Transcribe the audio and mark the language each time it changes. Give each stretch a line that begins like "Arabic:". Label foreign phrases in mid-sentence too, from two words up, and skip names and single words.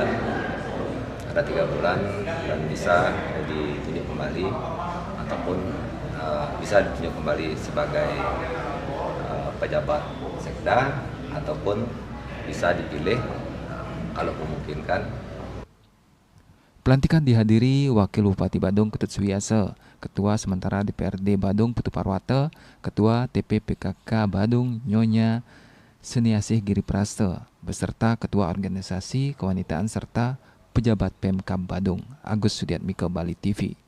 Indonesian: Ada 3 bulan dan bisa ditunjuk kembali ataupun bisa ditunjuk kembali sebagai pejabat Sekda ataupun bisa dipilih kalau memungkinkan. Pelantikan dihadiri Wakil Bupati Badung Ketut Suwiyasa, Ketua Sementara DPRD Badung Putu Parwata, Ketua TPPKK Badung Nyonya Seniasih Giriprasta, beserta Ketua Organisasi Kewanitaan serta pejabat Pemkab Badung, Agus Sudiatmiko, Bali TV.